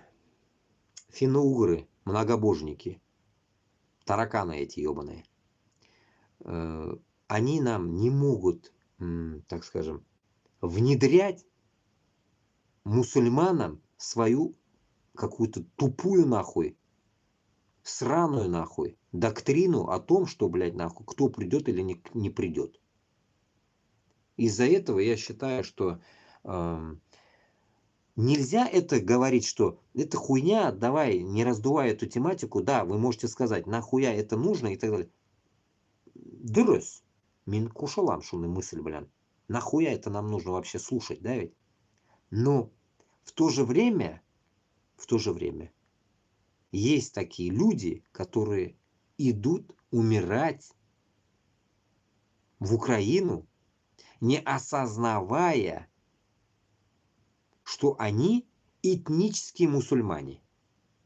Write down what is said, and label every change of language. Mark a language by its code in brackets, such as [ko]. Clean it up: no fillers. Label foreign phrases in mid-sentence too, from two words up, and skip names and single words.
[ru] Финно-угры, многобожники, тараканы эти ебаные, они нам не могут, так скажем, внедрять мусульманам свою какую-то тупую нахуй, сраную нахуй доктрину о том, что, блядь, нахуй, кто придет или не придет. Из-за этого я считаю, что нельзя это говорить, что это хуйня, давай, не раздувай эту тематику, да, вы можете сказать, нахуя это нужно и так далее. [tt] Дурыс. Мен кушалам шуны мысль, блин. [ru] Нахуя это нам нужно вообще слушать, да ведь? Но в то же время есть такие люди, которые идут умирать в Украину, не осознавая, что они этнические мусульмане.